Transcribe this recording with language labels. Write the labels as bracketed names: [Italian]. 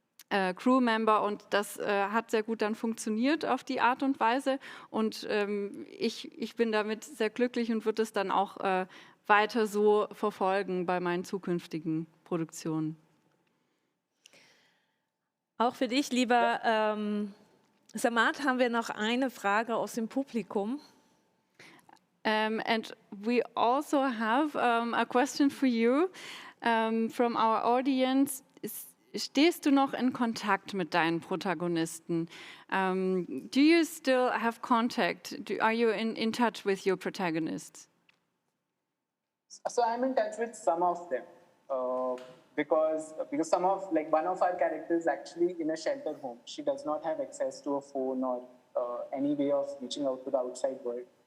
[German] Crewmember und das hat sehr gut dann funktioniert auf die Art und Weise und ich bin damit sehr glücklich und würde es dann auch weiter so verfolgen bei meinen zukünftigen Produktionen. Auch für dich, lieber Samad, haben wir noch eine Frage aus dem Publikum. [English] And we also have a question for you from our audience. [German] Stehst du noch in Kontakt mit deinen Protagonisten? [English] Do you still have contact? Are you in touch with your protagonists? So I'm in touch with some of them. Because some of one of our characters is actually in a shelter home. She does not have access to a phone or any way of reaching out to the outside world.